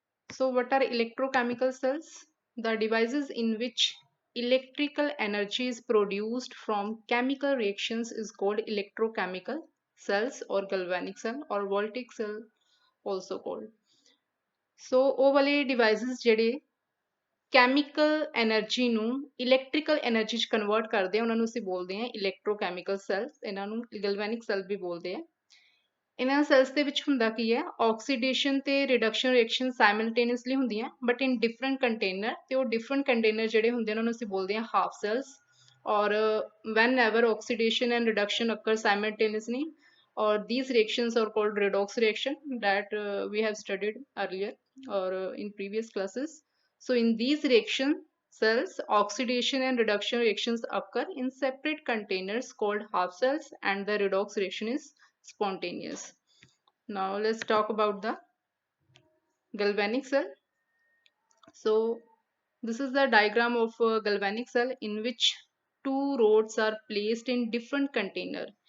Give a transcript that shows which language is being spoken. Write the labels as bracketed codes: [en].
[en] So what are electrochemical cells? The devices in which electrical energy is produced from chemical reactions is called electrochemical cells or galvanic cell or voltaic cell also called. [pa] So ਉਹ ਵਾਲੇ devices ਜਿਹੜੇ chemical energy ਨੂੰ electrical energy ਚ convert ਕਰਦੇ ਆ ਉਹਨਾਂ ਨੂੰ ਅਸੀਂ ਬੋਲਦੇ ਆ ਇਲੈਕਟ੍ਰੋਕੈਮੀਕਲ ਸੈਲਸ ਇਹਨਾਂ ਨੂੰ ਗੈਲਵੈਨਿਕ ਸੈਲ ਵੀ ਬੋਲਦੇ ਆ ਇਹਨਾਂ ਸੈਲਸ ਦੇ ਵਿੱਚ ਹੁੰਦਾ ਕੀ ਹੈ ਆਕਸੀਡੇਸ਼ਨ ਤੇ ਰਿਡਕਸ਼ਨ ਰਿਐਕਸ਼ਨ ਸਾਈਮਲਟੇਨੀਅਸਲੀ ਹੁੰਦੀਆਂ [en] but in different container [pa] ਤੇ ਉਹ ਡਿਫਰੈਂਟ ਕੰਟੇਨਰ ਜਿਹੜੇ ਹੁੰਦੇ ਉਹਨਾਂ ਨੂੰ ਅਸੀਂ ਬੋਲਦੇ ਆ half cells [en] or whenever oxidation and reduction occur simultaneously or these reactions are called redox reaction that we have studied earlier or in previous classes. So in these reaction cells oxidation and reduction reactions occur in separate containers called half cells and the redox reaction is spontaneous. Now let's talk about the galvanic cell. So this is the diagram of a galvanic cell in which two rods are placed in different container.